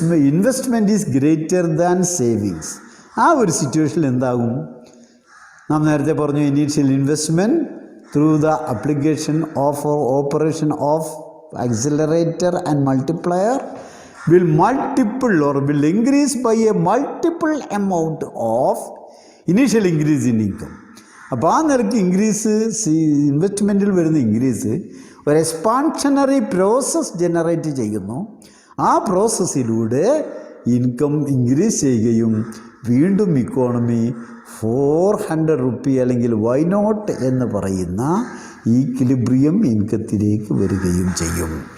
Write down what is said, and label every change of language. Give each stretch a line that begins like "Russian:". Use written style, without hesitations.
English: Investment is greater than savings.
Malayalam: ആ ഒരു സിറ്റുവേഷനിൽ എന്താകും? നാം നേരത്തെ പറഞ്ഞു,
English: Initial investment through the application of operation of accelerator and multiplier will multiple or will increase by a multiple amount of initial increase in income.
Malayalam: അപ്പോൾ ആ നിരക്ക് ഇൻക്രീസ്, ഇൻവെസ്റ്റ്മെൻറ്റിൽ വരുന്ന ഇൻക്രീസ് ഒരു എക്സ്പാൻഷനറി പ്രോസസ് ജനറേറ്റ് ചെയ്യുന്നു. ആ പ്രോസസ്സിലൂടെ ഇൻകം ഇൻക്രീസ് ചെയ്യുകയും വീണ്ടും economy 400 rupee അല്ലെങ്കിൽ വൈ നോട്ട് എന്ന് പറയുന്ന ഈക്വിലിബ്രിയം ഇൻകത്തിലേക്ക് വരികയും ചെയ്യും.